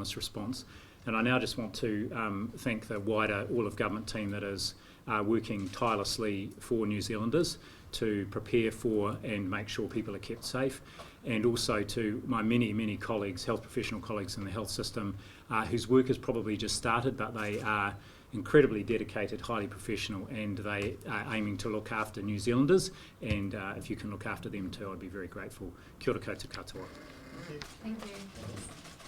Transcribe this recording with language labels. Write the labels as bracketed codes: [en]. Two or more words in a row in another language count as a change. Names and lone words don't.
[en] this response, and I now just want to thank the wider all of government team that is working tirelessly for New Zealanders to prepare for and make sure people are kept safe, and also to my many colleagues, health professional colleagues in the health system, whose work has probably just started, but they are incredibly dedicated, highly professional, and they are aiming to look after New Zealanders, and if you can look after them too, I'd be very grateful. [mi] Kia ora koutou katoa. [en] Thank you.